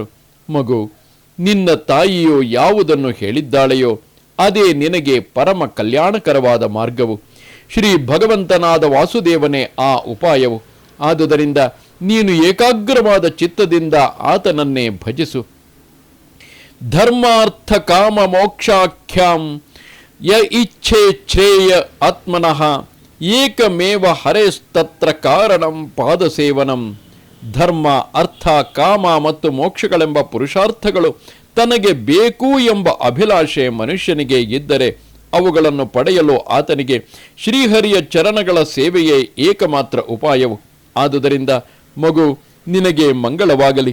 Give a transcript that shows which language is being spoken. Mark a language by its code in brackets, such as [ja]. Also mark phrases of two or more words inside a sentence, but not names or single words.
[kn] ಮಗು, ನಿನ್ನ ತಾಯಿಯು ಯಾವುದನ್ನು ಹೇಳಿದ್ದಾಳೆಯೋ ಅದೇ ನಿನಗೆ ಪರಮ ಕಲ್ಯಾಣಕರವಾದ ಮಾರ್ಗವು. ಶ್ರೀ ಭಗವಂತನಾದ ವಾಸುದೇವನೇ ಆ ಉಪಾಯವು. ಆದುದರಿಂದ ನೀನು ಏಕಾಗ್ರವಾದ ಚಿತ್ತದಿಂದ ಆತನನ್ನೇ ಭಜಿಸು. [sa] ಧರ್ಮಾರ್ಥ ಕಾಮ ಮೋಕ್ಷಾಖ್ಯಾಂ ಯ ಇಚ್ಛೆ ಶ್ರೇಯ ಆತ್ಮನಃ ಏಕಮೇವ ಹರೇಸ್ತತ್ರ ಕಾರಣಂ ಪಾದಸೇವನಂ. [kn] ಧರ್ಮ, ಅರ್ಥ, ಕಾಮ ಮತ್ತು ಮೋಕ್ಷಗಳೆಂಬ ಪುರುಷಾರ್ಥಗಳು ತನಗೆ ಬೇಕು ಎಂಬ ಅಭಿಲಾಷೆ ಮನುಷ್ಯನಿಗೆ ಇದ್ದರೆ ಅವುಗಳನ್ನು ಪಡೆಯಲು ಆತನಿಗೆ ಶ್ರೀಹರಿಯ ಚರಣಗಳ ಸೇವೆಯೇ ಏಕಮಾತ್ರ ಉಪಾಯವು. ಆದುದರಿಂದ ಮಗು, ನಿನಗೆ ಮಂಗಳವಾಗಲಿ.